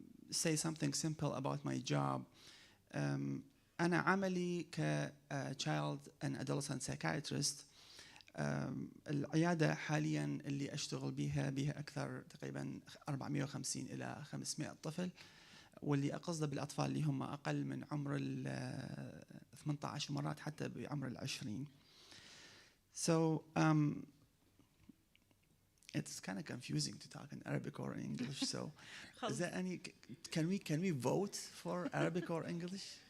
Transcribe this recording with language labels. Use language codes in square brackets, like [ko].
[en] say something simple about my job. [ar] أنا عملي ك [en] child and adolescent psychiatrist. [ar] العيادة حاليا اللي أشتغل بها أكثر تقريبا 450 إلى 500 طفل، واللي أقصده بالأطفال اللي هم أقل من عمر 18 مرات حتى بعمر 20. [en] So it's kind of confusing to talk in Arabic or in English. So is there any? Can we vote for Arabic or English?